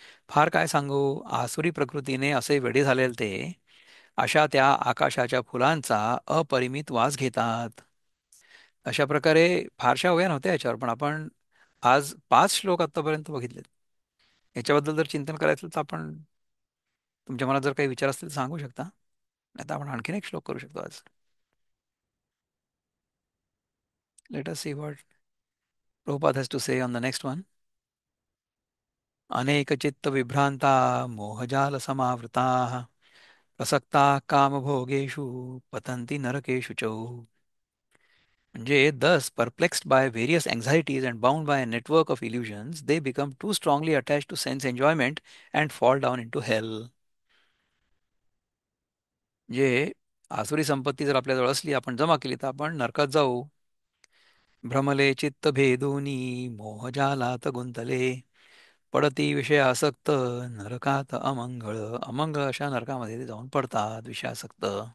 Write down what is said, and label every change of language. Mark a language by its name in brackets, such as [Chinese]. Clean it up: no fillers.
[Marathi] फार काय सांगू, आसुरी प्रकृतीने असे वेडे झालेले ते अशा त्या आकाशाच्या फुलांचा अपरिमित वास घेतात. अशा प्रकारे फारशा वया नव्हत्या याच्यावर, पण आपण आज 5 श्लोक आतापर्यंत बघितलेत. याच्याबद्दल जर चिंतन करायचं तर आपण, तुमच्या मनात जर काही विचार असतील तर सांगू शकता, नाही तर आपण आणखीन एक श्लोक करू शकतो आज. [English] Let us see what Prabhupada has to say on the next one. [Sanskrit] अनेक चित्त विभ्रांता मोहजाल समावृताः प्रसक्ता कामभोगेषु पतंती नरकेषु च. [English] म्हणजे thus perplexed by various anxieties and bound by a network of illusions, they become too strongly attached to sense enjoyment and fall down into hell. [Marathi] म्हणजे आसुरी संपत्ती जर आपल्याजवळ असली, आपण जमा केली, तर आपण नरकात जाऊ. भ्रमले चित्त भेदोनी मोहजालात गुंतले पडती विषयासक्त नरकात अमंगळ. अमंगळ अशा नरकामध्ये ते जाऊन पडतात विषयासक्त.